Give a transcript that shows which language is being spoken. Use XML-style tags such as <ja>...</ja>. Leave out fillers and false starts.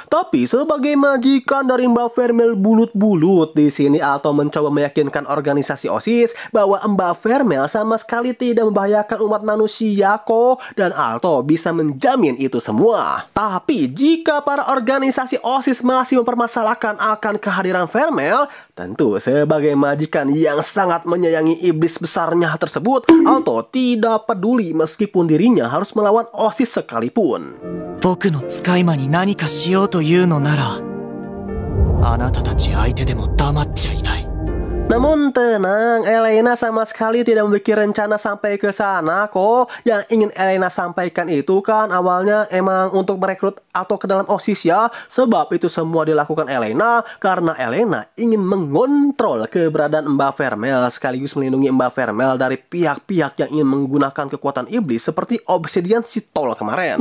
<id>Tapi sebagai majikan dari Mbak Vermel bulut-bulut, di sini Alto mencoba meyakinkan organisasi OSIS bahwa Mbak Vermel sama sekali tidak membahayakan umat manusia kok, dan Alto bisa menjamin itu semua. Tapi jika para organisasi OSIS masih mempermasalahkan akan kehadiran Vermel, tentu sebagai majikan yang sangat menyayangi iblis besarnya tersebut, Alto tidak peduli meskipun dirinya harus melawan OSIS sekalipun.</id> <ja>僕の使い魔に何かしようというのなら、あなたたち相手でも黙っちゃいない。</ja> <id>Namun tenang, Elena sama sekali tidak memiliki rencana sampai ke sana kok. Yang ingin Elena sampaikan itu kan awalnya emang untuk merekrut atau ke dalam OSIS ya. Sebab itu semua dilakukan Elena karena Elena ingin mengontrol keberadaan Mbak Vermel sekaligus melindungi Mbak Vermel dari pihak-pihak yang ingin menggunakan kekuatan iblis seperti Obsidian Sitol kemarin.</id>